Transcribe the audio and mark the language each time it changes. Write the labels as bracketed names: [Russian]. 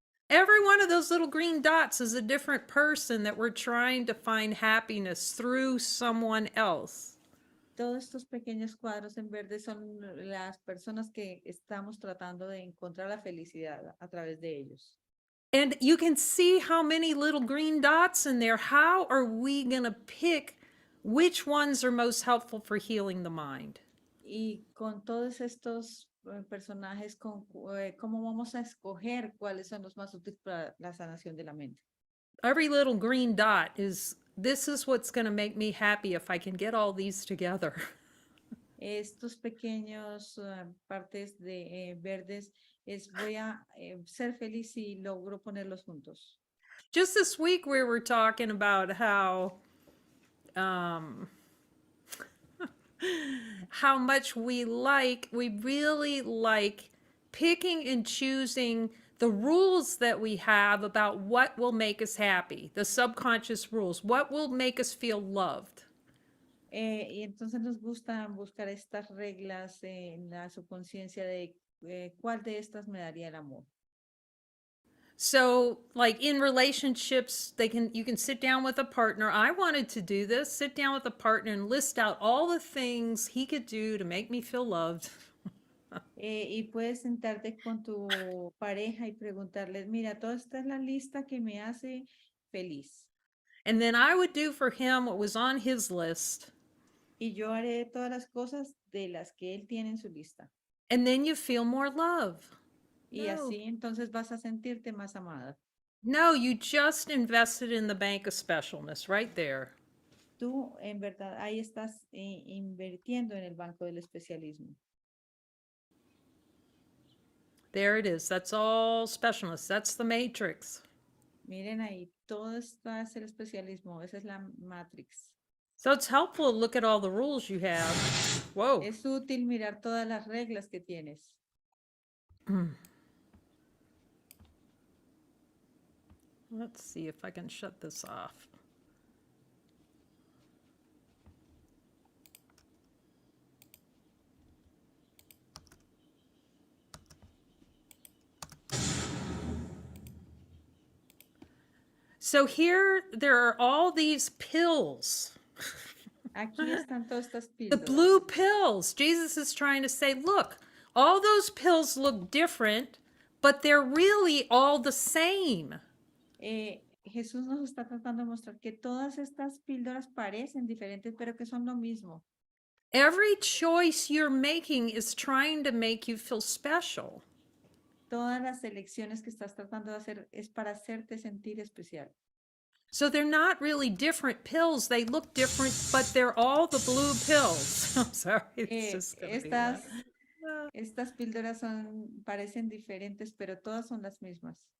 [English] Every one of those little green dots is a different person that we're trying to find happiness through someone else. [Spanish] Todos estos pequeños cuadros en verde son las personas que estamos tratando de encontrar la felicidad a través de ellos. [English] And you can see how many little green dots in there. How are we going to pick which ones are most helpful for healing the mind? [Spanish] Y con todos estos personajes, ¿cómo vamos a escoger cuáles son los más útiles para la sanación de la mente? [English] Every little green dot this is what's going to make me happy if I can get all these together. [Spanish] Estos pequeños partes de verdes voy a ser feliz si logro ponerlos juntos. [English] Just this week we were talking about how how much we really like picking and choosing the rules that we have about what will make us happy, the subconscious rules, what will make us feel loved. [Spanish] Y entonces nos gusta buscar estas reglas en la subconsciencia de cuál de estas me daría el amor. [English] So, like in relationships, you can sit down with a partner. I wanted to do this, sit down with a partner and list out all the things he could do to make me feel loved. [Spanish] Y puedes sentarte con tu pareja y preguntarles, mira, toda esta es la lista que me hace feliz. [English] And then I would do for him what was on his list. [Spanish] Y yo haré todas las cosas de las que él tiene en su lista. [English] And then you feel more love. [Spanish] Y [English] No. [Spanish] así entonces vas a sentirte más amada. [English] No, you just invested in the bank of specialness right there. [Spanish] Tú, en verdad, ahí estás invirtiendo en el banco del especialismo. [English] There it is. That's all specialness. That's the matrix. [Spanish] Miren ahí, todo está es el especialismo. Esa es la matrix. [English] So it's helpful to look at all the rules you have. Whoa. [Spanish] Es útil mirar todas las reglas que tienes. [English] Let's see if I can shut this off. So here there are all these pills. [Spanish] Aquí están todas estas [English] The [Spanish] píldoras. [English] blue pills. Jesus is trying to say, look, all those pills look different, but they're really all the same. [Spanish] Jesús nos está tratando de mostrar que todas estas píldoras parecen diferentes, pero que son lo mismo. [English] Every choice you're making is trying to make you feel special. [Spanish] Todas las elecciones que estás tratando de hacer es para hacerte sentir especial. [English] So they're not really different pills. They look different, but they're all the blue pills. I'm sorry. It's just gonna be [Spanish] Estas píldoras parecen diferentes, pero todas son las mismas.